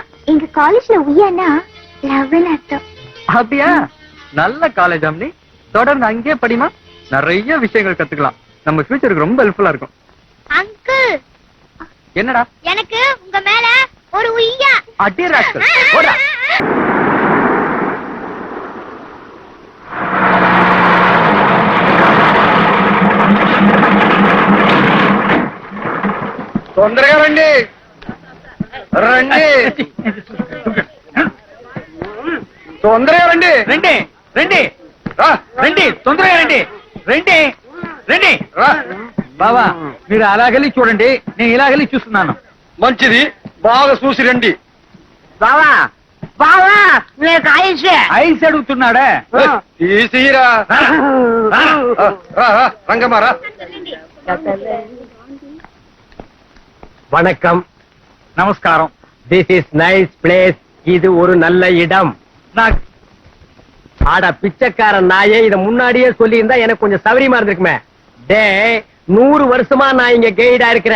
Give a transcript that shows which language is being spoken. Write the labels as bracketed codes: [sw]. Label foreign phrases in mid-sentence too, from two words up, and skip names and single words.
[ta] எங்க காலேஜ்ல உய்யானா லவ்னு அர்த்தம். அப்படியா? நல்ல காலேஜ் அம்னி. தொடர்ந்து அங்கே படிமா. நிறைய விஷயங்கள் கத்துக்கலாம். நம்ம ஃபியூச்சருக்கு ரொம்ப ஹெல்ப்ஃபுல்லா இருக்கும். அங்கிள் என்னடா? எனக்கு உங்க மேல ஒரு உய்யா. அடி ராஸ்கல் போடா. [te] తొందరగా రండి రండి తొందరగా రండి రండి రండి రండి తొందరగా రండి రండి రండి బాబా మీరు అలాగెళ్ళి చూడండి, నేను ఇలాగెళ్ళి చూస్తున్నాను. మంచిది, బాగా చూసి రండి. బావా బావా నీకు ఐస్ ఐస్ అడుగుతున్నాడే. తీసిరా రంగమారా. [ta] வணக்கம். நமஸ்காரம். [en] This is nice place. [ta] இது ஒரு நல்ல இடம். ஆட பிச்சைக்காரன் நாயே, இத முன்னாடியே சொல்லி இருந்தா எனக்கு கொஞ்சம் சௌரியமா இருந்திருக்குமே. டே 100 வருஷமா நான் இங்க கைடா இருக்கிறேன்.